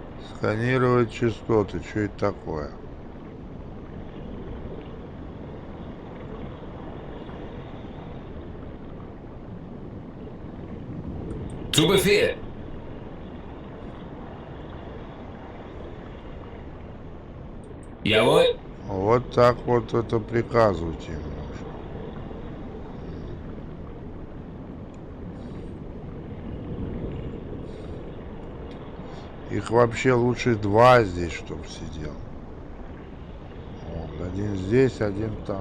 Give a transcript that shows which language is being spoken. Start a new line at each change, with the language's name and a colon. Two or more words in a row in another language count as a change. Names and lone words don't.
Russian: Сканировать частоты. Что это такое?
German: Zu Befehl. Jawohl.
Russian: Вот так вот это приказывайте им нужно. Их вообще лучше два здесь, чтоб сидел. Вот, один здесь, один там.